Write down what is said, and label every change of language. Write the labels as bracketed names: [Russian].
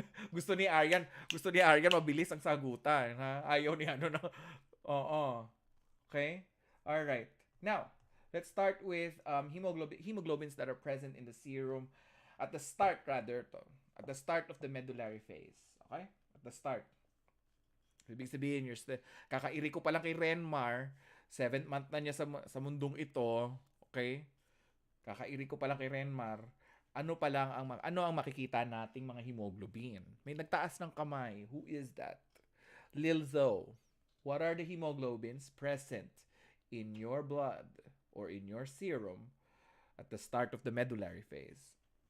[Filipino] gusto ni Arian mabilis ang sagutan, ha? Ayaw ni ano na. Oo. Okay? All right. [English] Now, let's start with hemoglobins that are present in the serum at the start at the start of the medullary phase. [Filipino] Okay? [English] At the start. [Filipino] Ibig sabihin, kakairi ko pa lang kay Renmar, 7th month na niya sa mundong ito, okay? Kakairi ko pa lang kay Renmar, ano ang makikita nating mga hemoglobin? May nagtaas ng kamay. [English] Who is that? [Filipino] Lilzo. [English] What are the hemoglobins present in your blood or in your serum at the start of the medullary phase?